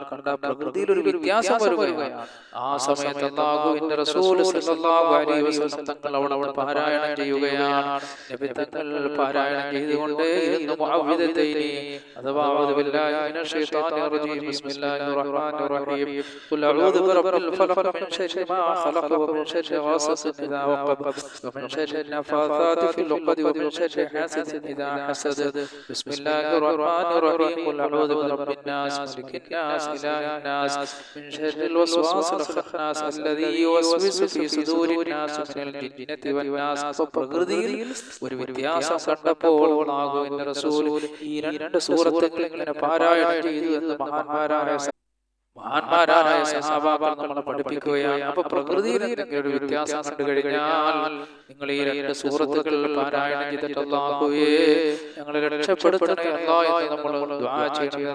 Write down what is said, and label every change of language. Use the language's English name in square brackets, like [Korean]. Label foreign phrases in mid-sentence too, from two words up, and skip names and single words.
[Malayalam] കണ്ട പ്രകൃതിയിൽ ഒരു വ്യത്യാസം വരികയാണ്. ആ സമയത്ത് അല്ലാഹുവിന്റെ റസൂൽ [Arabic] صلى الله عليه وسلم [Malayalam] തങ്ങൾ അവിടെ പാരായണം ചെയ്യുകയാണ്. നബി തങ്ങൾ പാരായണം ചെയ്തുകൊണ്ടേയിരുന്നു മുഅവ്വിദതൈനി, അഥവാ [Arabic] أعوذ بالله من الشيطان الرجيم بسم الله الرحمن الرحيم قل أعوذ برب الفلق من شر ما خلق ومن شر غاسق إذا وقب, ومن شر النفاثات في العقد، ومن شر حاسد إذا حسد. بسم الله الرحمن الرحيم. قل أعوذ برب الناس، ملك الناس، إله الناس، من شر الوسواس الخناس الذي يوسوس في صدور الناس من الجنة والناس. [Malayalam] പ്രകൃതിയിൽ ഒരു വ്യത്യാസം കണ്ടപ്പോൾ അല്ലാഹുവിന്റെ റസൂൽ ഈ രണ്ട് സൂറത്തുകൾ ഇങ്ങനെ പാരായണം ചെയ്തു എന്ന് മഹാന്മാരായ സഹാബാക്കൾ നമ്മളെ പഠിപ്പിക്കുകയാണ്. അപ്പൊ പ്രകൃതിയിൽ എന്തെങ്കിലും ഒരു വ്യത്യാസം കണ്ടു കഴിഞ്ഞാൽ നിങ്ങൾ ഈ രണ്ട് സൂറത്തുകൾ പാരായണം ചെയ്തിട്ട് അല്ലാഹുവേ ഞങ്ങളെ രക്ഷപ്പെടുത്തണേ അല്ലാഹ് എന്ന് നമ്മൾ ദുആ ചെയ്യണം.